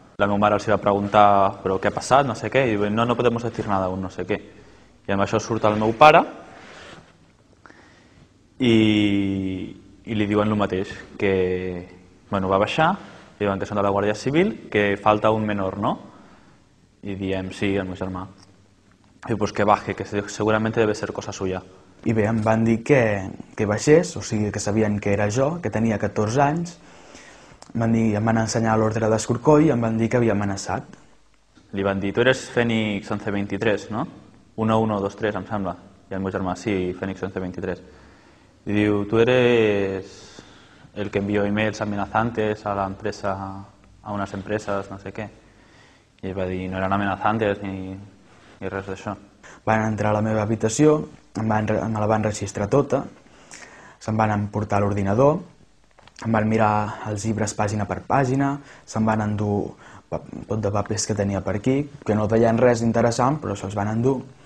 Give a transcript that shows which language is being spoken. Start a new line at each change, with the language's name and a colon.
Catalan: La meva mare els va preguntar però què ha passat, no sé què, i diuen
Spanish: no podem decir nada aún,
Catalan: no sé què. I amb això surt el meu pare i li diuen el mateix, que va baixar, li diuen que són de la Guàrdia Civil, que falta un menor, no? I diem, sí, el meu germà.
Spanish: I pues que baje, que seguramente debe ser cosa suya.
Catalan: I bé, em van dir que baixés, o sigui que sabien que era jo, que tenia 14 anys, em van ensenyar l'ordre d'escorcoll i em van dir que havia amenaçat. Li van dir,
Spanish: tu eres
Catalan: Fènix 1123, no? 1123, em sembla. I el meu germà, sí, Fènix 1123.
Spanish: Y digo, tú eres el que envió emails amenazantes a la empresa, a unas empresas, no sé qué.
Catalan: I ell va dir, no eren amenazantes ni res d'això. Van entrar a la meva habitació, me la van registrar tota, se'm van emportar l'ordinador, em van mirar els llibres pàgina per pàgina, se'm van endur tot de papers que tenia per aquí, que no veien res interessant, però se'ls van endur.